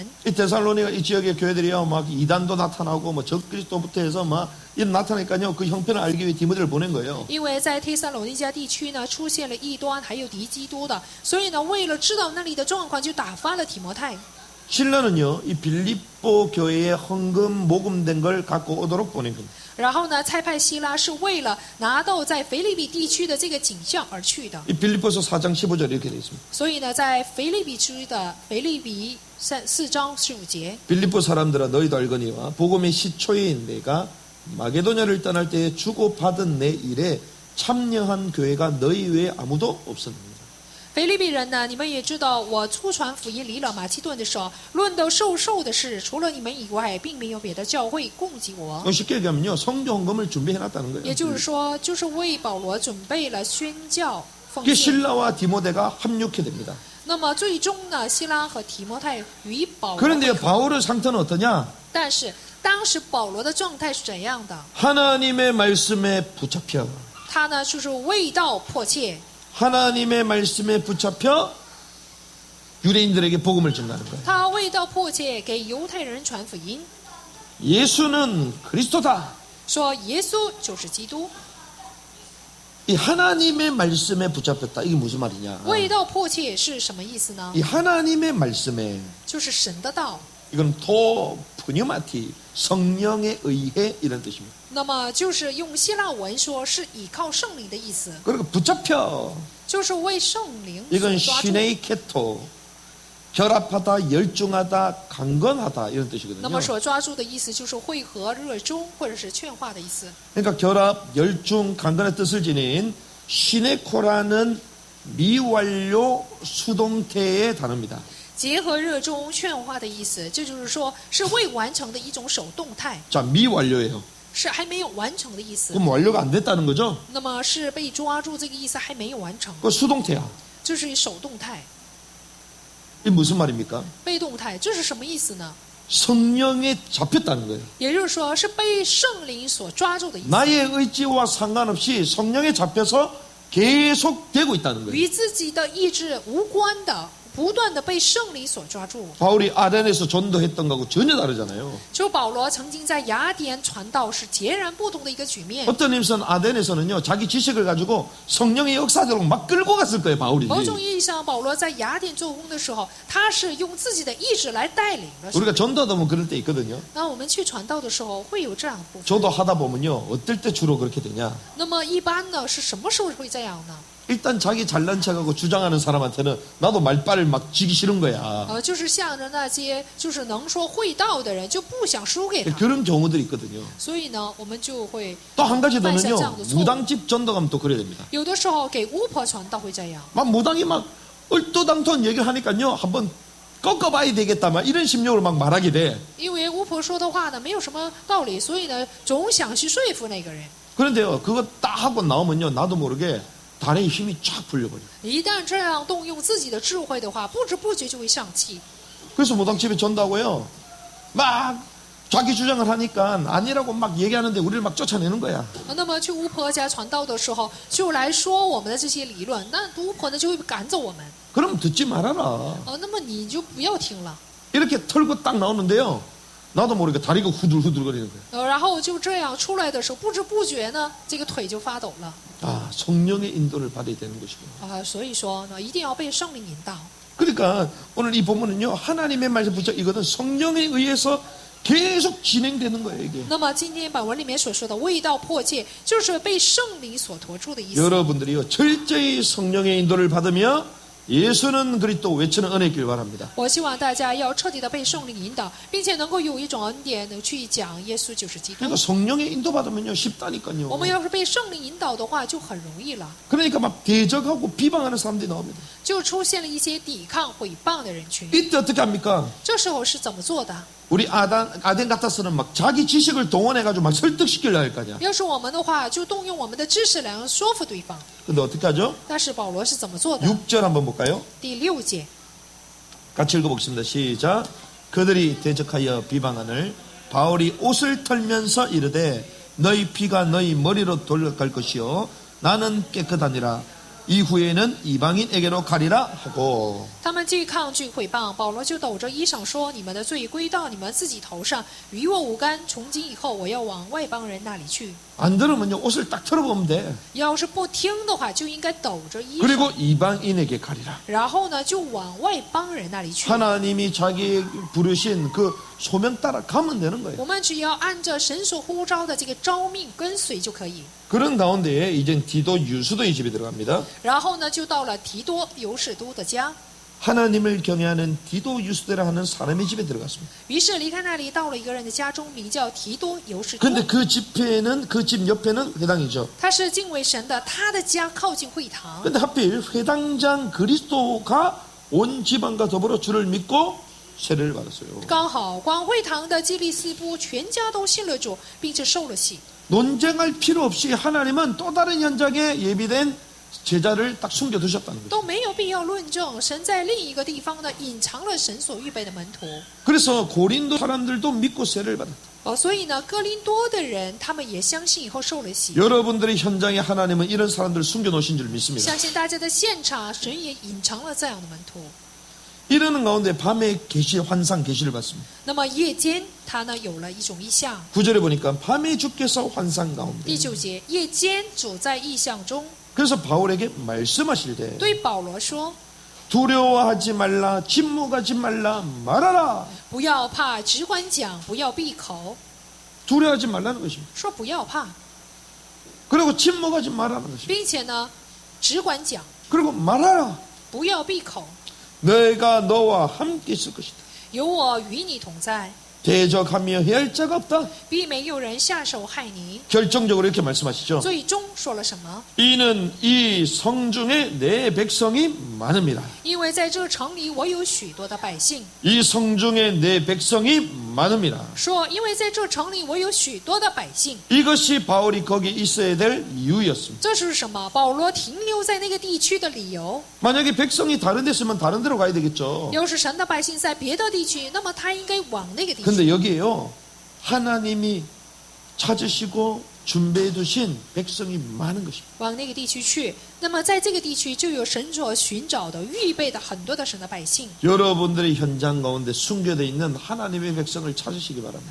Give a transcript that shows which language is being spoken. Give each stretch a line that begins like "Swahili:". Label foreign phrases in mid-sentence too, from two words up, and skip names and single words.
Korean: 이 데살로니가 이 지역의 교회들이요, 막 이단도 나타나고 뭐 적그리스도부터 해서 막 이런 나타나니까요, 그 형편을 알기 위해 디모데를 보낸 거예요.
Chinese: 因为在帖撒罗尼迦地区呢，出现了异端，还有敌基督的，所以呢，为了知道那里的状况，就打发了提摩太。
Korean: 신라는요, 이 빌립보 교회에 헌금 모금된 걸 갖고 오도록 보낸 겁니다.
Chinese: 然后呢，差派希拉是为了拿到在腓立比地区的这个景象而去的。
Korean: 이 빌립보서 4장 15절 이렇게 되어 있습니다.
Chinese: 所以呢，在腓立比区的腓立比4章15节，
Korean: 빌립보 사람들아 너희도 알거니와 복음의 시초인 내가 마게도냐를 떠날 때에 주고받은 내 일에 참여한 교회가 너희 외에 아무도 없었느니라.
Chinese: 腓立比人呢，你们也知道，我初传福音离了马其顿的时候，论到受的事，除了你们以外，并没有别的教会供给我。
Korean: 쉽게 얘기하면요, 성교 헌금을 준비해놨다는 거예요.
Chinese: 也就是说，就是为保罗准备了宣教奉
Korean: 이게
Chinese: 献。
Korean: 신라와 디모데가 합력해 됩니다.
Chinese: 那么最终呢，希拉和提摩太与保罗
Korean: 그런데
Chinese: 会合。
Korean: 바울의 상태는 어떠냐?
Chinese: 但是当时保罗的状态是怎样的？
Korean: 하나님의 말씀에 붙잡혀.
Chinese: 他呢，就是为道迫切，
Korean: 하나님의 말씀에 붙잡혀 유대인들에게 복음을 전하는 거예요.
Chinese: 他为道迫切给犹太人传福音，
Korean: 예수는 그리스도다.
Chinese: 说耶稣就是基督。
Korean: 이 하나님의 말씀에 붙잡혔다. 이게 무슨 말이냐?
Chinese: 为道迫切是什么意思呢？
Korean: 이 하나님의 말씀에
Chinese: 就是神的道。
Korean: 이건
Greek: τῷ πνεύματι
Korean: 성령에 의해 이런 뜻입니다.
Chinese: 那么就是用希腊文说是倚靠圣灵的意思，
Korean: 그리고 붙잡혀.
Chinese: 就是为圣灵所
Korean: 이건
Chinese: 抓住。
Korean: 신의 케토 결합하다, 열중하다, 강건하다 이런
Chinese: 那
Korean: 뜻이거든요.
Chinese: 么所抓住的意思就是汇合、热衷或者是劝化的意思。
Korean: 그러니까 결합, 열중, 강건의 뜻을 지닌 시네코라는 미완료 수동태의 단어입니다.
Chinese: 结合、热衷、劝化的意思，这就是说是未完成的一种手动态，
Korean: 자, 미완료예요.
Chinese: 是还没有完成的意思。
Korean: 그럼 완료가 안 됐다는 거죠?
Chinese: 那么是被抓住这个意思还没有完成，
Korean: 그 수동태야.
Chinese: 这是手动态。
Korean: 이게 무슨 말입니까?
Chinese: 被动态这是什么意思呢？
Korean: 성령에 잡혔다는 거예요.
Chinese: 也就是说是被圣灵所抓住的意思，
Korean: 나의 의지와 상관없이 성령에 잡혀서 계속 되고 있다는 거예요.
Chinese: 与自己的意志无关的，不断的被圣灵所抓住。
Korean: 바울이 아덴에서 전도했던 거하고 전혀 다르잖아요.
Chinese: 就保罗曾经在雅典传道是截然不同的一个局面。
Korean: 어떤 힘선 아덴에서는요, 자기 지식을 가지고 성령의 역사적으로 막 끌고 갔을 거예요, 바울이.
Chinese: 某种意义上，保罗在雅典做工的时候，他是用自己的意志来带领的。
Korean: 우리가 전도하다 보면 그럴 때 있거든요.
Chinese: 那我们去传道的时候会有这样的部分。
Korean: 저도 하다 보면요, 어떨 때 주로 그렇게 되냐?
Chinese: 那么一般呢是什么时候会这样呢？
Korean: 일단 자기 잘난 척하고 주장하는 사람한테는 나도 말빨을 막 지기 싫은 거야.
Chinese: 就是向着那些就是能说会道的人，就不想输给他。
Korean: 그런 경우들이 있거든요.
Chinese: 所以呢，我们就会
Korean: 또 한 가지
Chinese: 犯下这
Korean: 더는요,
Chinese: 样的错误。
Korean: 무당집 전도 가면 또 그래야 됩니다.
Chinese: 有的时候给巫婆传道会这样，
Korean: 막 무당이 막 얼토당토한 얘기를 하니까요, 한번 꺾어봐야 되겠다, 막 이런 심령으로 막 말하게 돼.
Chinese: 因为巫婆说的话呢没有什么道理，所以呢总想去说服那个人。
Korean: 그런데요, 그거 딱 하고 나오면요, 나도 모르게 단의 힘이 쫙 풀려버려.
Chinese: 一旦这样动用自己的智慧的话，不知不觉就会上气。
Korean: 그래서 무당집에 전도하고요, 막 자기 주장을 하니까 아니라고 막 얘기하는데 우리를 막 쫓아내는 거야.
Chinese: 那么去巫婆家传道的时候，就来说我们的这些理论，那巫婆呢就会赶走我们。
Korean: 그럼 듣지 말아라.
Chinese: 那么你就不要听了。
Korean: 이렇게 털고 딱 나오는데요, 나도 모르게 다리가 후들후들거리는 거야.
Chinese: 然后就这样出来的时候，不知不觉呢，这个腿就发抖了。
Korean: 아, 성령의 인도를 받아야 되는 것이구나.
Chinese: 所以说呢，一定要被圣灵引导。
Korean: 그러니까 오늘 이 본문은요, 하나님의 말씀 붙여 이거는 성령에 의해서 계속 진행되는 거예요, 이게.
Chinese: 那么今天本文里面所说的味道迫切，就是被圣灵所托住的意思。
Korean: 여러분들이요, 철저히 성령의 인도를 받으며 예수는 그리스도 외치는 은혜의 길 바랍니다.
Chinese: 我希望大家要彻底的被圣灵引导，并且能够有一种恩典能去讲耶稣就是基督。
Korean: 그러니까 성령의 인도 받으면요, 쉽다니까요.
Chinese: 我们要是被圣灵引导的话，就很容易了，
Korean: 그러니까 막 대적하고 비방하는 사람들이 나옵니다.
Chinese: 就出现了一些抵抗、毁谤的人群。
Korean: 이때 어떻게 합니까?
Chinese: 这时候是怎么做的？
Korean: 우리 아덴 같아서는 막 자기 지식을 동원해가지고 막 설득시키려 할 거 아니야.
Chinese: 要是我们的话，就动用我们的知识来说服对方。
Korean: 근데 어떻게 하죠?
Chinese: 但是保罗是怎么做的？
Korean: 6절 한번 볼까요?
Chinese: 第6节，
Korean: 같이 읽어보겠습니다. 시작. 그들이 대적하여 비방하늘 바울이 옷을 털면서 이르되 너희 피가 너희 머리로 돌아갈 것이요 나는 깨끗하니라 이후에는 이방인에게로 가리라 하고.
Chinese: 他们既抗拒毁谤，保罗就抖着衣裳说：“你们的罪归到你们自己头上，与我无干。从今以后，我要往外邦人那里去。
Korean: 안 들으면요 옷을 딱 털어보면 돼.
Chinese: 要是不听的话，就应该抖着衣裳，
Korean: 그리고 이방인에게 가리라.
Chinese: 然后呢，就往外邦人那里去。
Korean: 하나님이 자기 부르신 그 소명 따라 가면 되는 거예요.
Chinese: 我们只要按着神所呼召的这个召命跟随就可以。
Korean: 그런 가운데에 이젠 디도 유수도의 집에 들어갑니다.
Chinese: 然后呢，就到了提多尤士都的家。
Korean: 하나님을 경외하는 디도 유수도라 하는 사람의 집에 들어갔습니다.
Chinese: 于是离开那里，到了一个人的家中，名叫提多尤士都。
Korean: 근데 그 집에는 그 집 옆에는 회당이죠.
Chinese: 他是敬畏神的，他的家靠近会堂。
Korean: 근데 하필 회당장 그리스도가 온 집안과 더불어 주를 믿고 세례를 받았어요.
Chinese: 刚好管会堂的基利斯布全家都信了主，并且受了洗。
Korean: 논쟁할 필요 없이 하나님은 또 다른 현장에 예비된 제자를 딱 숨겨두셨다는 거죠.
Chinese: 都没有必要论证，神在另一个地方呢隐藏了神所预备的门徒。
Korean: 그래서 고린도 사람들도 믿고 세례를 받았다.
Chinese: 所以呢，哥林多的人他们也相信以后受了洗。
Korean: 여러분들의 현장에 하나님은 이런 사람들을 숨겨놓으신 줄 믿습니다.
Chinese: 相信大家的现场，神也隐藏了这样的门徒。
Korean: 이러는 가운데 밤에 계시 환상 계시를 받습니다.
Chinese: 那么夜间，他呢有了一种异象。
Korean: 9절에 보니까 밤에 주께서 환상 가운데.
Chinese: 第9节，夜间主在异象中
Korean: 그래서 바울에게 말씀하실 때
Chinese: 对保罗说
Korean: 두려워하지 말라, 침묵하지 말라, 말하라. ：“
Chinese: 不要怕，只管讲，不要闭口。
Korean: 두려워하지 말라는 것입니다.
Chinese: 说不要怕，
Korean: 그리고 침묵하지 말라는 것입니다.
Chinese: 并且呢，只管讲，
Korean: 그리고 말하라.
Chinese: 不要闭口。
Korean: 내가 너와 함께 있을 것이다.
Chinese: 有我与你同在，
Korean: 대적하며 해할 자가 없다.
Chinese: 必没有人下手害你。
Korean: 결정적으로 이렇게 말씀하시죠.
Chinese: 最终说了什么？
Korean: 이는 이 성중에 내 백성이 많음이라.
Chinese: 因为在这城里，我有许多的百姓。
Korean: 이 성중에 내 백성이 많음이라.
Chinese: 说，因为在这城里，我有许多的百姓。
Korean: 이것이 바울이 거기 있어야 될 이유였습니다.
Chinese: 这是什么？保罗停留在那个地区的理由。
Korean: 만약에 백성이 다른 데 있으면 다른 데로 가야 되겠죠.
Chinese: 要是神的百姓在别的地区，那么他应该往那个地区。
Korean: 근데 여기에요. 하나님이 찾으시고 준비해 두신 백성이 많은 것입니다.
Chinese: 往那个地区去，那么在这个地区就有神所寻找的、预备的很多的神的百姓。
Korean: 여러분들의 현장 가운데 숨겨져 있는 하나님의 백성을 찾으시기 바랍니다.